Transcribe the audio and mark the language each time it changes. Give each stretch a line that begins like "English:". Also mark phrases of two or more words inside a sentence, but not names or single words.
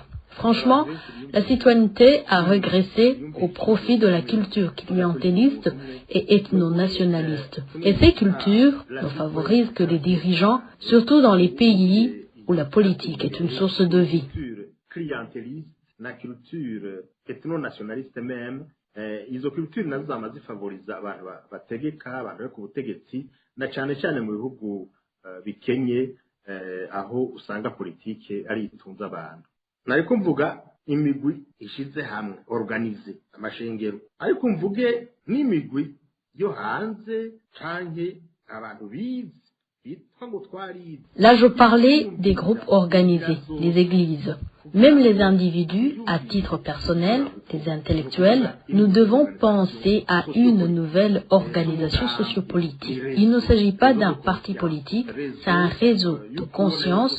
French: Franchement, la citoyenneté a régressé au profit de la culture clientéliste et ethno-nationaliste. Et ces cultures ne favorisent que les dirigeants, surtout dans les pays où la politique est une source de vie. Na culture ethno-nationaliste même,
Rundi: izo culture nazo zama zifavoriza abantu bategeka abantu bari ku butegetsi na cyane cyane mu bihugu bikenye aho usanga politike ari itunza abantu. Nariko mvuga imigwi ishize hamwe organize amashengero, ariko mvuge n'imigwi yo hanze canke abantu bize.
French: Là, je parlais des groupes organisés, les églises. Même les individus, à titre personnel, les intellectuels, nous devons penser à une nouvelle organisation sociopolitique. Il ne s'agit pas d'un parti politique, c'est un réseau de conscience.